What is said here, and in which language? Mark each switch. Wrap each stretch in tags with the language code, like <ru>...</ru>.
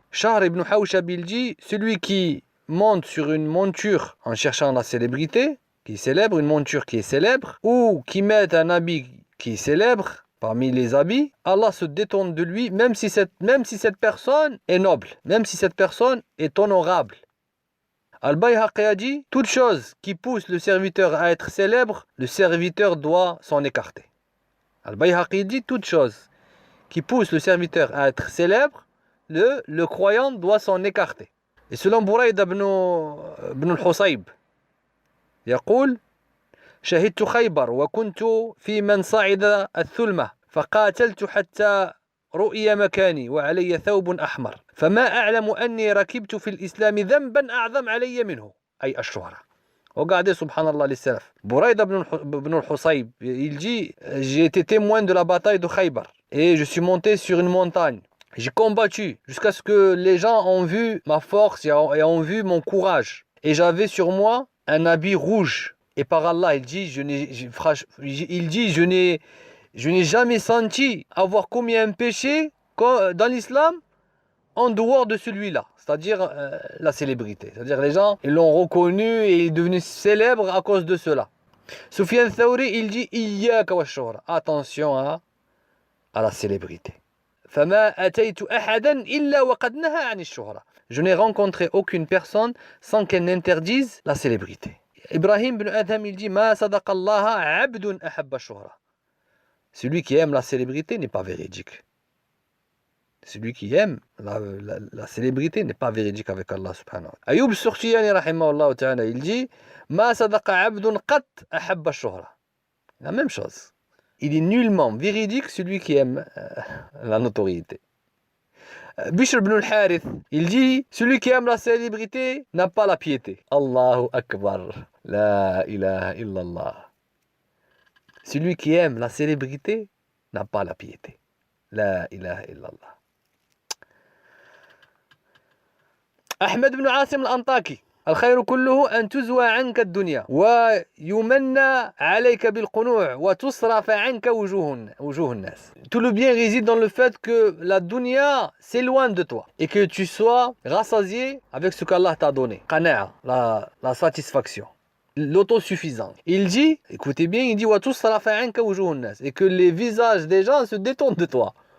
<fr>Shahr ibn Hawshab il dit celui qui monte sur une monture en cherchant la célébrité, qui est célèbre, une monture qui est célèbre, ou qui met un habit qui est célèbre, parmi les habits, Allah se détourne de lui, même si cette personne est noble, même si cette personne est honorable. Al-Bayhaqi a dit, toute chose qui pousse le serviteur à être célèbre, le serviteur doit s'en écarter. Al-Bayhaqi dit, toute chose qui pousse le serviteur à être célèbre, le croyant doit s'en écarter. Et selon</fr> <ar>Buraïd ibn al-Husayb, يقول شهدت خيبر وكنت في من صعد الثلمة فقاتلت حتى رؤي مكاني وعلي ثوب أحمر فما أعلم أني ركبت في الإسلام ذنبا أعظم علي منه أي الشهرة.</ar> <fr>Regardez subhanallah les salafs. Buraïd ibn al-Husayb, il dit j'ai été témoin de la bataille de Khaybar et je suis monté sur une montagne. J'ai combattu jusqu'à ce que les gens ont vu ma force et ont vu mon courage. Et j'avais sur moi un habit rouge. Et par Allah, il dit, je n'ai jamais senti avoir commis un péché dans l'islam en dehors de celui-là, c'est-à-dire la célébrité. C'est-à-dire les gens, ils l'ont reconnu et il est devenu célèbre à cause de cela. Sufyan Thawri, il dit,</fr> <ar>Iyyaka wa shuhra.</ar> <fr>Attention à la célébrité.</fr> <ar>فما أتيت أحدا إلا وقد نهى عن الشهرة.</ar> <fr>Je n'ai rencontré aucune personne sans qu'elle n'interdise la célébrité.</fr> <ar>Ibrahim ibn Adham,</ar> <fr>il dit</fr> <ar>Ma sadaqa Allah abdun ahabba shuhra.</ar> <fr>Celui qui aime la célébrité n'est pas véridique. Celui qui aime la célébrité n'est pas véridique avec Allah subhanahu wa ta'ala.</fr> <ar>Ayyub Surtiyani rahimahullah ta'ala,</ar> <fr>il dit</fr> <ar>Ma sadaqa abdun qat ahabba shuhra.</ar> <fr>La même chose. Il est nullement véridique celui qui aime la notoriété. Bishr ibn al-Harith, il dit celui qui aime la célébrité n'a pas la piété.</fr> <ar>Allahu Akbar. La ilaha illallah.</ar> <fr>Celui qui aime la célébrité n'a pas la piété.</fr> <ar>La ilaha illallah. Ahmed ibn Asim al-Antaki. الخير كله أن تزوى عنك الدنيا ويمنى عليك بالقنوع وتصرف عنك وجوه الناس.</ar> <fr>Tout le bien réside dans le fait que la dunya s'éloigne de toi et que tu sois rassasié avec ce qu'Allah t'a donné. Qana'a, la satisfaction, l'autosuffisance. Il dit, écoutez bien, il dit</fr> <ar>وتصرف عنك وجوه الناس</ar> <fr>et que les visages des gens se détournent de toi.</fr>